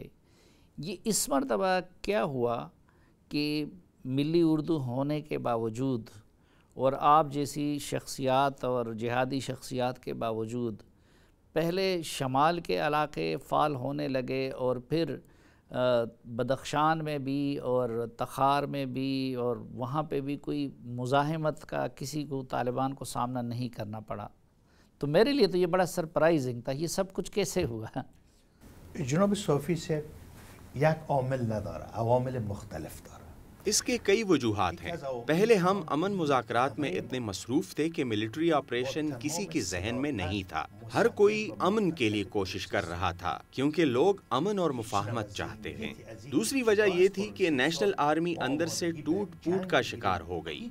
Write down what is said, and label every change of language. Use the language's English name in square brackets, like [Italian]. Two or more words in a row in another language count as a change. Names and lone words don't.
[Urdu] یہ اس مرتبہ کیا ہوا کہ [Persian] ملی اردو [Urdu] ہونے کے باوجود اور آپ جیسی شخصیات اور جہادی شخصیات کے باوجود پہلے شمال کے علاقے فعال ہونے لگے اور پھر بدخشان میں بھی اور تخار میں بھی اور وہاں پہ بھی کوئی مزاحمت کا کسی کو طالبان کو سامنا نہیں کرنا پڑا. تو میرے لیے تو یہ بڑا سرپرائزنگ تھا. یہ سب کچھ کیسے ہوا؟ [Persian] جناب صوفی سے یک عامل نداره، عوامل مختلف داره. [Urdu] اس کے کئی وجوہات ہیں. پہلے ہم امن مذاکرات میں اتنے مصروف تھے کہ [English] military operation [Urdu] کسی کے ذہن میں نہیں تھا. ہر کوئی امن کے لیے کوشش کر رہا تھا کیونکہ لوگ امن اور مفاہمت چاہتے ہیں. دوسری وجہ یہ تھی کہ [English] national army [Urdu] اندر سے ٹوٹ پھوٹ کا شکار ہو گئی.